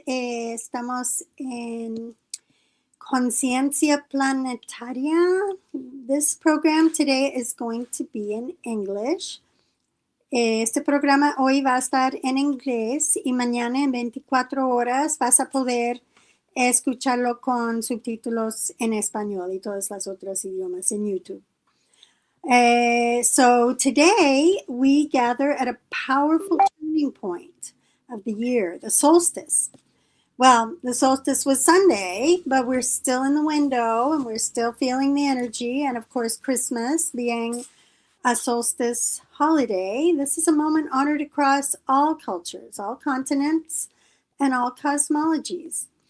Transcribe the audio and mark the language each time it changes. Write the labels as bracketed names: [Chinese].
[Spanish] Estamos en Conciencia Planetaria. [English] This program today is going to be in English. [Spanish] Este programa hoy va a estar en inglés y mañana en 24 horas vas a poder escucharlo con subtítulos en español y todas las otras idiomas en YouTube. [English] So today we gather at a powerful turning point of the year, the solstice. Well, the solstice was Sunday, but we're still in the window and we're still feeling the energy. And of course, Christmas being a solstice holiday, this is a moment honored across all cultures, all continents, and all cosmologies.